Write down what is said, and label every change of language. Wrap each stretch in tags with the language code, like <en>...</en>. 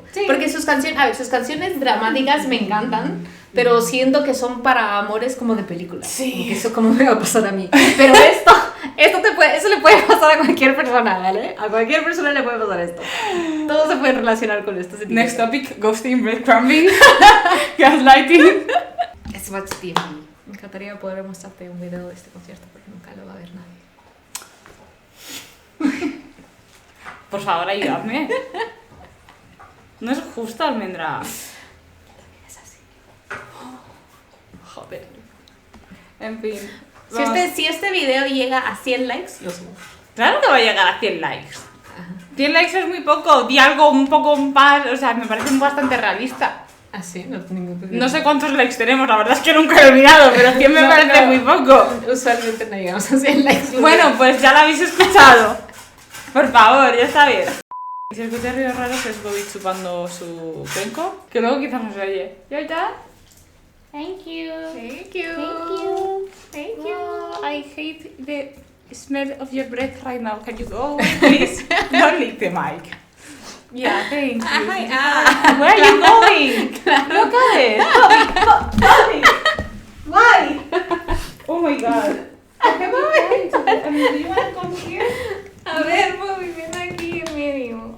<es>Sí. porque sus canciones dramáticas me encantan, pero siento que son para amores como de película. Sí. Como que eso como me va a pasar a mí. Pero eso le puede pasar a cualquier persona, ¿vale? A cualquier persona le puede pasar esto. Todos se pueden relacionar con esto.</es> <en>Next topic, ghosting, breadcrumbing, gaslighting.</en> <es>Es Watch TV. Me encantaría poder mostrarte un video de este concierto, porque nunca lo va a ver nadie. Por favor, ayúdame. No es justo, Almendra. Es así. Joder. En fin. Si este video llega a 100 likes, lo subo. Claro que va a llegar a 100 likes. 100 likes es muy poco. Di algo un poco más. O sea, me parece bastante realista. Ah, sí, no tengo ningún No sé cuántos likes tenemos, la verdad es que nunca lo he mirado, pero 100 me parece muy poco. Usualmente no llegamos a 100 likes. Bueno, pues ya lo habéis escuchado. Por favor, ya está bien. Si escucháis ruidos raros es Bobby chupando su cuenco, que luego quizás no se oye.</es> <en>¿You're done? Thank you. Thank you. Thank you. Thank you. Oh, I hate the smell of your breath right now. Can you go away, please? Don't lick the mic. Yeah, thank you. Where are you going? Look at it. Bobby. Why? Oh my god. I mean, do you want to come here?</en> <es>A ver, Bobby, ven aquí en medio.</es>